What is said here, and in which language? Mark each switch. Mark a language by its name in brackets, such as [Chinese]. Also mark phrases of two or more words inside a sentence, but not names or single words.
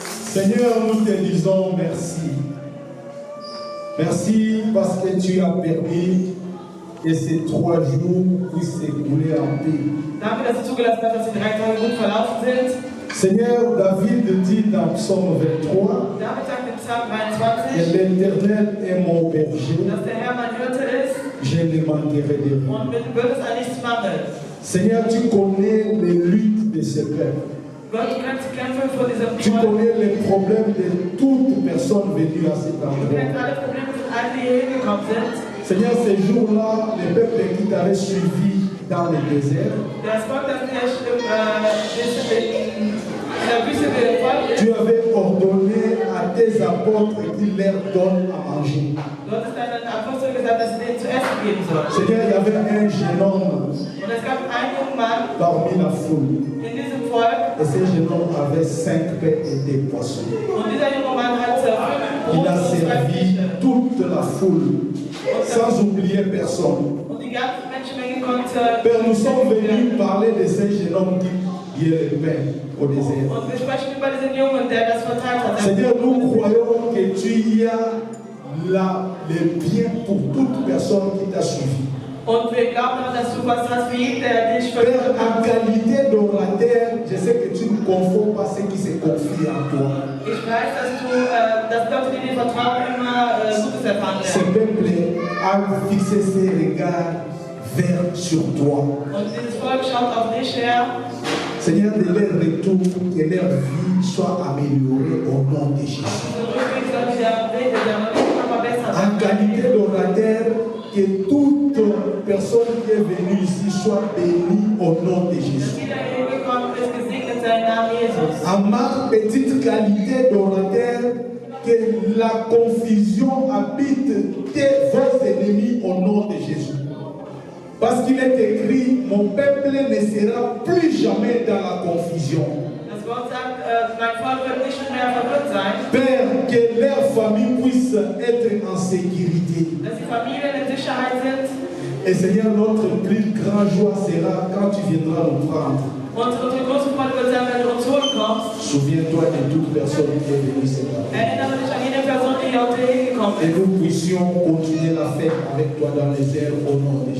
[French] Seigneur, nous te disons merci. Merci parce que tu as permis que ces 3 jours puissent s'écouler en paix. [German] Danke, dass du zugelassen hast, dass die 3 Tage gut verlaufen sind. [French] Seigneur, David dit dans Psaume 23 [German] David sagt in Psalm [French] que 23, l'Éternel est mon berger, [German] dass der Herr mein Hirte ist [French] je ne manquerai de rien. [German] und mir wird es an nichts mangeln. [French] Seigneur, tu connais les luttes de ce peuple. [German] Gott, du kennst die Kämpfe von diesem [French] Tu [German] Volk. [French] connais les problèmes de toute personne venue à cet [German] Du [French] endroit. [German] kennst alle Probleme von allen, die hier hingekommen sind. [French] Seigneur, ces jours-là, les peuples qui t'avaient suivi dans le désert, [German] Das Volk, das in der Wüste gefolgt ist, [French] tu avais ordonné à tes apôtres qu'ils leur donnent à manger. [German] du hattest deinen Aposteln gesagt, dass sie denen zu essen geben sollen. [French] Seigneur, il y avait un jeune homme [German] Und es gab einen jungen Mann [French] parmi la foule. [German] in diesem Volk, [French] Et ce jeune homme avait 5 pains et des poissons. [German] und dieser junge Mann hat 5 [French] Il [German] Brot [French] a [German] und 2 [French] servi [German] Fische. [French] toute la foule, sans oublier personne. [German] Und die ganze Menschenmenge konnte. [French] Père, nous sommes venus parler de ce jeune homme qui est le pain au désert. [German] Und wir sprechen über diesen Jungen, der das verteilt hat. [French] Seigneur, nous croyons que tu y as le bien pour toute personne qui t'a suivi. [German] Und wir glauben daran, dass du was hast für jeden, der dich [French] Père, [German] verteilt [French] en [German] hat. [French] qualité d'orateur, je sais que tu ne confonds pas ceux qui se confient en toi. [German] Ich weiß, dass Leute, die dir vertrauen, immer Gutes erfahren [French] Ce [German] werden. [French] peuple a fixé ses regards vers sur toi. [German] Und dieses Volk schaut auf dich her. [French] Seigneur, de leur retour, que leur vie soit améliorée au nom de Jésus. [German] Rückweg soll der Weg immer verbessert [French] En qualité d'orateur, que toute personne qui est venue ici soit bénie au nom de Jésus. [German] Jeder, der hier gekommen ist, gesegnet sei im Namen Jesus. [French] En ma petite qualité d'orateur, que la confusion habite vos ennemis au nom de Jésus. Parce qu'il est écrit, mon peuple ne sera plus jamais dans la confusion. [German] Das Wort sagt, mein Volk wird nicht mehr verwirrt sein, [French] Père, que leur famille puisse être en sécurité. [German] dass die Familien in Sicherheit sind. [French] Et Seigneur, notre plus grande joie sera quand tu viendras nous prendre. [German] Und unsere große Freude wird sein, wenn du uns holen kommst. [French] Souviens-toi de toute personne qui est venue ce matin. [German] Erinnere dich an jede Person, die heute hingekommen [French] Et [German] ist. [French] nous puissions continuer la fête avec toi dans les airs au nom de